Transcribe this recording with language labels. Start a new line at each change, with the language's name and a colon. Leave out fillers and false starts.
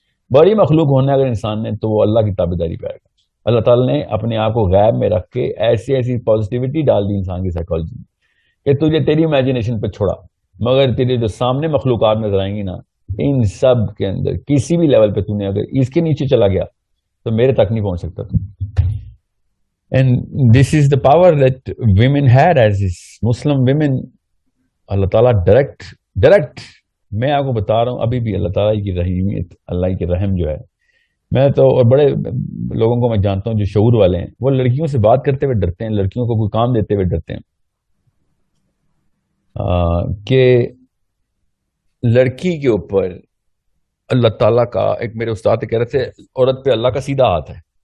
Urdu: بڑی مخلوق ہونا اگر انسان نے تو وہ اللہ کی تابع داری پہ آئے گا. اللہ تعالیٰ نے اپنے آپ کو غیب میں رکھ کے ایسی پازیٹیوٹی ڈال دی انسان کی سائیکالوجی میں کہ تجھے تیری امیجنیشن پہ چھوڑا, مگر تیرے جو سامنے مخلوقات نظر آئیں گی نا, ان سب کے اندر کسی بھی لیول پہ تو نے اگر اس کے نیچے چلا گیا تو میرے تک نہیں پہنچ سکتا تو.
English: And this is the power that women had as Muslim women.
Urdu: اللہ تعالیٰ ڈائریکٹ میں آپ کو بتا رہا ہوں, ابھی بھی اللہ تعالیٰ کی رحیمیت, اللہ کی رحم جو ہے, میں تو اور بڑے لوگوں کو میں جانتا ہوں جو شعور والے ہیں, وہ لڑکیوں سے بات کرتے ہوئے ڈرتے ہیں, لڑکیوں کو کوئی کام دیتے ہوئے ڈرتے ہیں کہ لڑکی کے اوپر اللہ تعالیٰ کا, ایک میرے استاد کہہ رہے تھے عورت پہ اللہ کا سیدھا ہاتھ ہے.